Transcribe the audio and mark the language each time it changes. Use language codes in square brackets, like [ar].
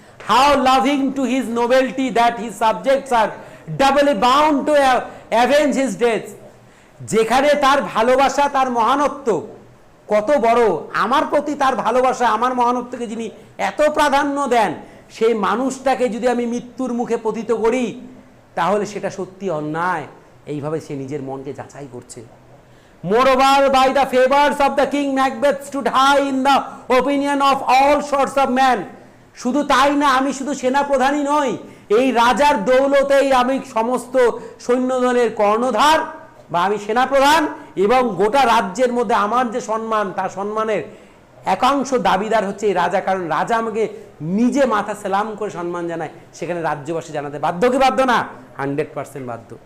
[en] how loving to his nobility that his subjects are doubly bound to avenge his death, [bn] যেখানে তার ভালোবাসা, তার মহানত্ব কত বড়, আমার প্রতি তার ভালোবাসা, আমার মহানত্বকে যিনি এত প্রাধান্য দেন, সেই মানুষটাকে যদি আমি মৃত্যুর মুখে পতিত করি তাহলে সেটা সত্যি অন্যায়। এইভাবে সে নিজের মনকে যাচাই করছে। [en] Moreover, by the favors of the king, Macbeth stood high in the opinion of all sorts of men. [bn] শুধু তাই না, আমি শুধু সেনাপ্রধানই নই, এই রাজার দৌলতেই আমি সমস্ত সৈন্যদলের কর্ণধার, বা আমি সেনাপ্রধান, এবং গোটা রাজ্যের মধ্যে আমার যে সম্মান, তার সম্মানের একাংশ দাবিদার হচ্ছে এই রাজা, কারণ রাজা আমাকে নিজে মাথা সেলাম করে সম্মান জানায়, সেখানে রাজ্যবাসী জানাতে বাধ্য কি বাধ্য না? 100% বাধ্য।